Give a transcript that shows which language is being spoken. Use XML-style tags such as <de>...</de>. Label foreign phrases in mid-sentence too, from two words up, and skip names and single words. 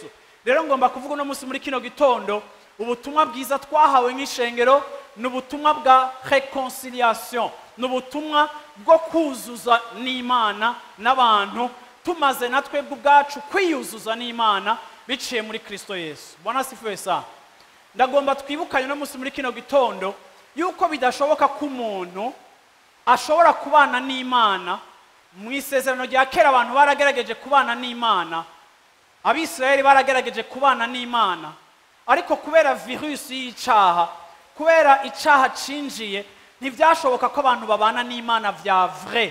<rn>Rero ngomba kuvuga no musi muri kino gitondo ubutumwa bwiza twahawe nk'ishengero n'ubutumwa bwa réconciliation, n'ubutumwa bwo kuzuza n'Imana n'abantu tumaze natwe ubwacu kwiyuzuza n'Imana biciye muri Kristo Yesu.</rn> <sw>Bwana asifiwe sana.</sw> <rn>Ndagomba twibukanye no musi muri kino gitondo yuko bidashoboka ko umuntu ashobora kubana n'Imana. Mu isezerano rya kera abantu baragerageje kubana n'Imana, Abisirayeli baragerageje kubana n'Imana, ariko kubera virusi y'icaha, kubera icaha cinjiye, ntivyashoboka ko abantu babana n'Imana vya vrai.</rn>